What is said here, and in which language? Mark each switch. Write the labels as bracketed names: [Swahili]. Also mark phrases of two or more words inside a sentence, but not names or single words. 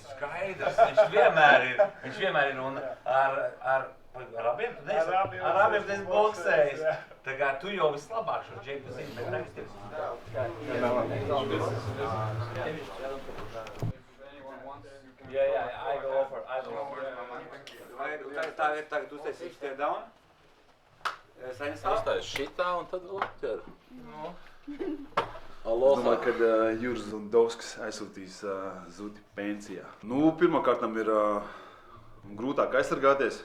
[Latvian] Skaidrs, viņš vienmēr ir un ar abiem tu neesi? Ar abiem tu esi boksējis. Tā kā tu jau vislabāk šo džeku zini, bet tagad tevis. Jā, [English] I will offer. [Latvian] Tagad uztaisīšu [English] tie down. [Latvian] Uztais šitā un tad ķer. Domāju, kad Juris Zemdovskis aizsūtīs Zuti pensijā. Pirmkārtam ir grūtāk aizsargāties.